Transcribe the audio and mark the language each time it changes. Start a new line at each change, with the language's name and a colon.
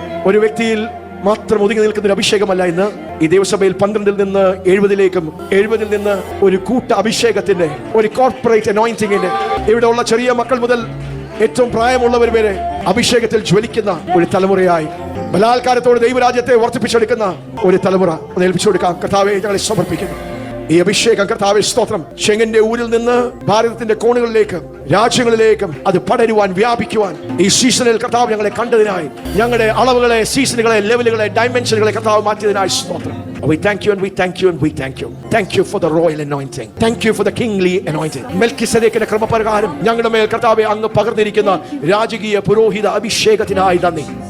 Malayalam: ഒരു വ്യക്തിയിൽ മാത്രം ഒതുങ്ങി നിൽക്കുന്ന ഒരു അഭിഷേകമല്ല ഇന്ന് ഈ ദൈവസഭയിൽ 12 നിന്ന് 70ലേക്കും 70 നിന്ന് ഒരു കൂട്ട അഭിഷേകത്തിന്റെ, ഒരു കോർപ്പറേറ്റ് അനോയിന്റിങ്ങിന്റെ, ഇവിടെ ഉള്ള ചെറിയ മക്കൾ മുതൽ ഏറ്റവും പ്രായമുള്ളവർ വരെ അഭിഷേകത്തിൽ ജ്വലിക്കുന്ന ഒരു തലമുറയായി, ബലാത്കാരത്തോട് ദൈവരാജ്യത്തെ വർദ്ധിപ്പിച്ചെടുക്കുന്ന ഒരു തലമുറ ഏൽപ്പിച്ചു കൊടുക്കാം. കർത്താവേ, ഞങ്ങളെ സമർപ്പിക്കുന്നു. ഈ അഭിഷേകം കർത്താവേ സ്തോത്രം, ചെങ്ങന്റെ ഊരിൽ നിന്ന് ഭാരതത്തിന്റെ കോണുകളിലേക്കും രാജ്യങ്ങളിലേക്കും അത് പടരുവാൻ, വ്യാപിക്കുവാൻ ഈ സീസണിൽ കർത്താവ് ഞങ്ങളെ കണ്ടതിനായി, ഞങ്ങളുടെ അളവുകളെ, സീസണുകളെ, ലെവലുകളെ, ഡയമെൻഷനുകളെ കർത്താവ് മാറ്റിയതിനായി സ്തോത്രം.
English: We thank you and we thank you and we thank you. Thank you for the royal anointing. Thank you for the kingly anointing.
Malayalam: മെൽക്കിസേദെക്കിന്റെ ക്രമപ്രകാരം ഞങ്ങളുടെ മേൽ കർത്താവേ അങ്ങ് പകർന്നിരിക്കുന്ന രാജകീയ പുരോഹിത അഭിഷേകത്തിനായി നന്ദി.